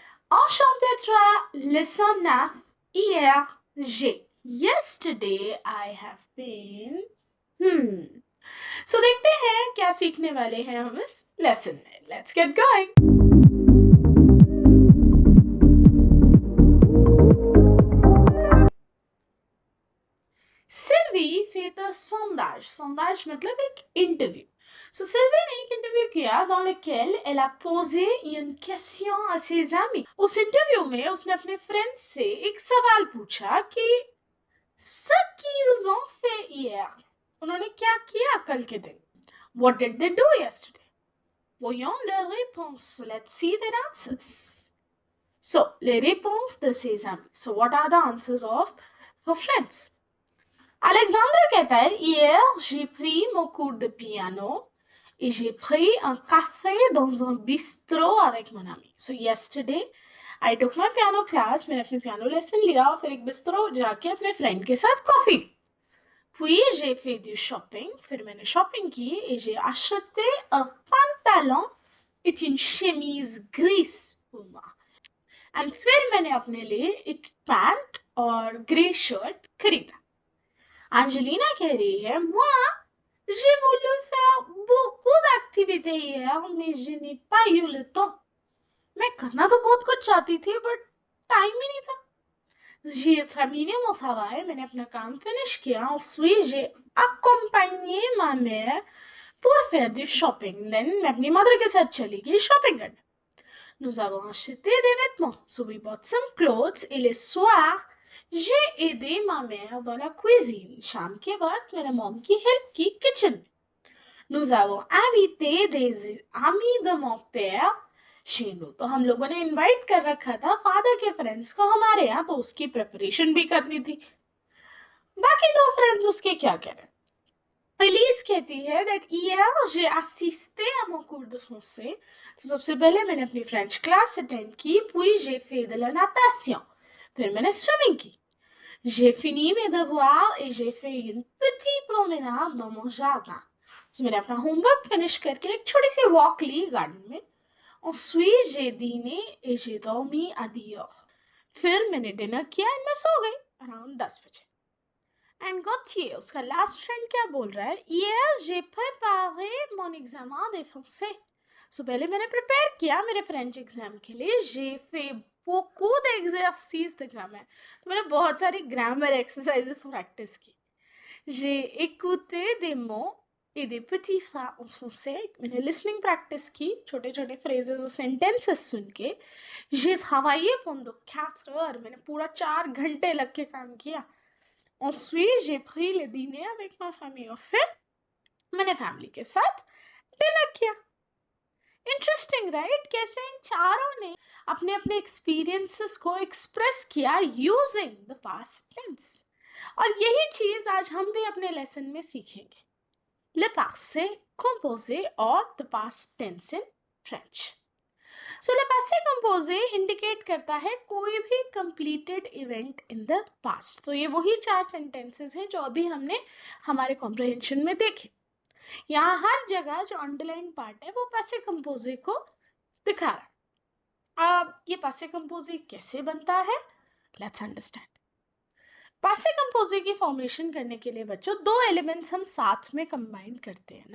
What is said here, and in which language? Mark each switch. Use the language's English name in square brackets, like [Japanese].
[French] Enchanté toi, leçon 9, hier, j'ai. [English] Yesterday, I have been. [Hindi] So देखते हैं क्या सीखने वाले हैं हम इस लेसन में. [English] Let's get going. [French] Sylvie fait un sondage. Sondage मतलब एक interview. So Sylvie [Hindi] ने एक interview किया [French] dans lequel elle a posé une question à ses amis. [Hindi] उस interview में उसने अपने friends से एक सवाल पूछा कि [French] ce qu'ils ont fait hier. [Hindi] उन्होंने क्या किया कल के दिन? [English] What did they do yesterday? [French] Voyons leurs réponses. [English] Let's see their answers. [French] So, les réponses de ses amis. [English] So, what are the answers of her friends? [French] Alexandre कहता है hier j'ai pris mon cours de piano et j'ai pris un café dans un bistrot avec mon ami. [English] So yesterday I took my piano class, [Hindi] मैंने अपने piano lesson लिया और फिर एक bistro जाके अपने friend के साथ coffee. [French] Puis j'ai fait du shopping, [Hindi] फिर मैंने shopping की [French] et j'ai acheté un pantalon et une chemise grise pour moi. [Hindi] And फिर मैंने अपने लिए एक पैंट और ग्रे शर्ट खरीदा. [French] Angelina कह रही है moi j'ai voulu faire beaucoup d'activités hier mais je n'ai pas eu le temps. [Hindi] मैं करना तो बहुत कुछ चाहती थी बट टाइम ही नहीं था. [French] J'ai terminé mon travail, [Hindi] मैंने अपना काम फिनिश किया. [French] Ensuite j'ai accompagné ma mère pour faire du shopping. [Hindi] Then मैं अपनी मदर के साथ चली गई शॉपिंग करने. [French] Nous avons acheté des vêtements. [English] So we bought some clothes [French] et le soir j'ai aidé ma mère dans la cuisine. [Hindi] शाम के बाद मैंने मॉम की हेल्प की किचन में. [French] Nous avons invité des amis de mon père chez nous. [Hindi] तो हम लोगों ने इनवाइट कर रखा था फादर के फ्रेंड्स को हमारे यहाँ, तो उसकी प्रिपरेशन भी करनी थी. बाकी दो फ्रेंड्स उसके क्या कह रहे हैं? [French] एलिस कहती है that hier j'ai assisté à mon cours de français. [Hindi] तो सबसे पहले मैंने अपनी फ्रेंच क्लास अटेंड की. [French] puis j'ai fait de la natation. [Hindi] फिर मैंने स्विमिंग की. [French] J'ai fini mes devoirs et j'ai fait une petite promenade dans mon jardin. [Hindi] तो मैंने अपना होमवर्क फिनिश करके एक छोटी सी वॉक ली गार्डन में. [French] Ensuite j'ai dîné et j'ai dormi à 10 heures. [Hindi] फिर मैंने डिनर किया और मैं सो गई अराउंड 10 बजे. एंड Gauthier, उसका लास्ट फ्रेंड क्या बोल रहा है? [French] Hier j'ai préparé mon examen de français. [Hindi] So पहले मैंने प्रिपेयर किया मेरे फ्रेंच एग्जाम के लिए. [French] J'ai fait beaucoup d'exercices de grammaire. [Hindi] तो मैंने बहुत सारी ग्रामर एक्सरसाइजेस प्रैक्टिस की. [French] J'ai écouté des mots et des petits phrases en français. [Hindi] मैंने listening practice की, छोटे छोटे phrases और sentences सुन के. [French] J'ai travaillé pendant 4 heures. [Hindi] मैंने पूरा 4 घंटे लग के काम किया. [French] Ensuite j'ai pris le dîner avec ma famille. [Hindi] और फिर मैंने फैमिली के साथ डिनर किया. Interesting right? कैसे इन चारों ने अपने अपने एक्सपीरियंसेस को एक्सप्रेस किया यूजिंग द पास्ट टेंस. और यही चीज आज हम भी अपने लेसन में सीखेंगे. [English] Le passé composé or the past tense in French. [Hindi] So le passé composé indicate करता है कोई भी [English] completed event in the past. [Hindi] तो ये वही 4 sentences हैं जो अभी हमने हमारे comprehension में देखे. यहाँ हर जगह जो underline part है वो passé composé को दिखा रहा है. अब ये passé composé कैसे बनता है? [English] Let's understand. [Hindi] पासे कंपोजे की फॉर्मेशन करने के लिए बच्चों दो एलिमेंट्स हम साथ में कंबाइन करते हैं.